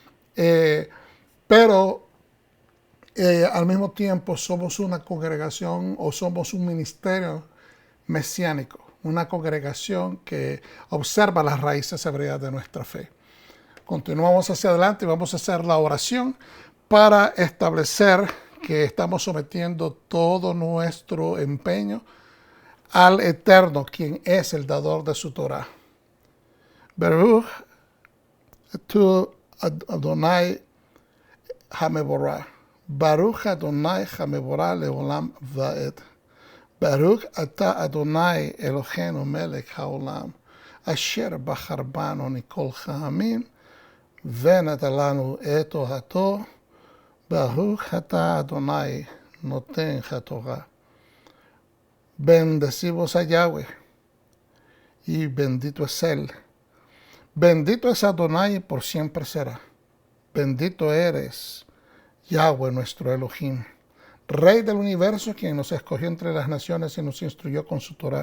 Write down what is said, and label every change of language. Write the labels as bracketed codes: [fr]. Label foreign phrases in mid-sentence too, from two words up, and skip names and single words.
[es] Pero al mismo tiempo somos una congregación o somos un ministerio mesiánico, una congregación que observa las raíces hebreas de nuestra fe. Continuamos hacia adelante y vamos a hacer la oración para establecer que estamos sometiendo todo nuestro empeño al Eterno, quien es el dador de su Torah. [he] ברוך תו אדוני המבורך. ברוך אדוני המבורך לעולם ועד. ברוך אתה אדוני אלוהינו מלך העולם. אשר בחרבנו מכל העמים. ונתן לנו את תורתו, ברוך אתה אדוני נותן התורה. [es] Bendecimos a Yahweh y bendito es Él. Bendito es Adonai y por siempre será. Bendito eres, Yahweh nuestro Elohim, Rey del universo, quien nos escogió entre las naciones y nos instruyó con su Torah.